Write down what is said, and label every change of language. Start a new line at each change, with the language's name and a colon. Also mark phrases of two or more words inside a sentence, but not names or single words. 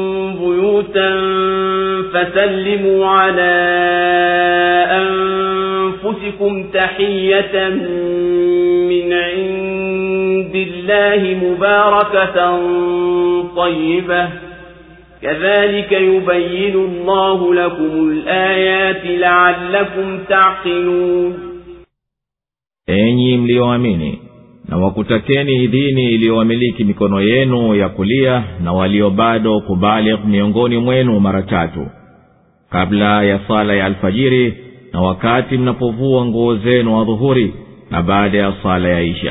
Arabic: بيوتا فسلموا على أنفسكم تحية من عند الله مباركة طيبة كذلك يبين الله لكم الآيات لعلكم تعقلون.
Swahili: Enyi mlioamini, na wakutakeni idhini iliyowamiliki mikono yenu ya kulia na walio bado kubaligh miongoni mwenu mara 3 kabla ya sala ya alfajiri na wakati mnapovua nguo zenu adhuhuri na baada ya sala ya isha.